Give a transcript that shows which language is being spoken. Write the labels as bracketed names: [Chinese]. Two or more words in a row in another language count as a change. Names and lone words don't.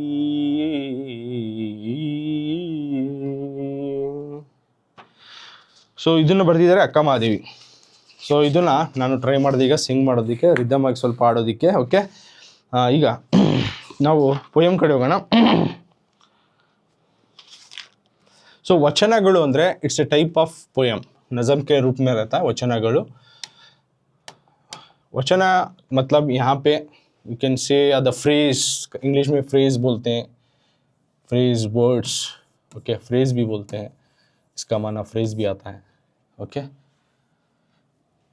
[Kannada] ಸೊ ಇದನ್ನು ಬರೆದಿದ್ದಾರೆ ಅಕ್ಕ ಮಹಾದೇವಿ. ಸೊ ಇದನ್ನು ನಾನು ಟ್ರೈ ಮಾಡಿದೆ ಈಗ ಸಿಂಗ್ ಮಾಡೋದಕ್ಕೆ, ರಿದಮ್ ಆಗಿ ಸ್ವಲ್ಪ ಆಡೋದಕ್ಕೆ. ಓಕೆ, ಈಗ ನಾವು ಪೋಯಮ್ ಕಡೆ ಹೋಗೋಣ. ಸೊ ವಚನಗಳು ಅಂದರೆ [English] It's a type of poem, [Hindi] नज़म के रूप में रहता है वचनಗಳು। वचना मतलब यहाँ पे [English] you can say the phrase, [Hindi] इंग्लिश में फ्रेज बोलते हैं, [English] phrase words, [Hindi] ओके, फ्रेज भी बोलते हैं, इसका माना फ्रेज भी आता है।